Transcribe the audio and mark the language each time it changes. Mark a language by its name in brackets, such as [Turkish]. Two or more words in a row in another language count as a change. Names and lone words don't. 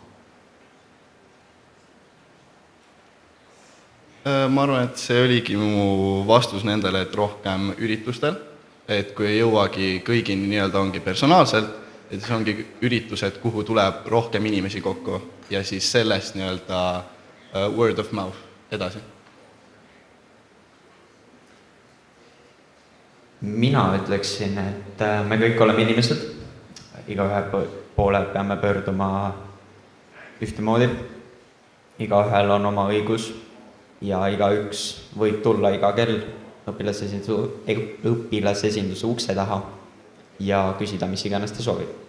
[Estonian] Ma arvan, et see oligi mu vastus nendele, et rohkem üritustel. Et kui ei jõuagi kõigini ongi personaalselt, et siis ongi üritused, kuhu tuleb rohkem inimesi kokku ja siis sellest [English] word of mouth [Estonian] edasi. Mina ütleksin, et me kõik oleme inimesed, igaühe poole peame pöörduma ühtemoodi, igaühel on oma õigus ja igaüks võib tulla iga kell õpilasesinduse ukse taha ja küsida, mis iganes ta soovib.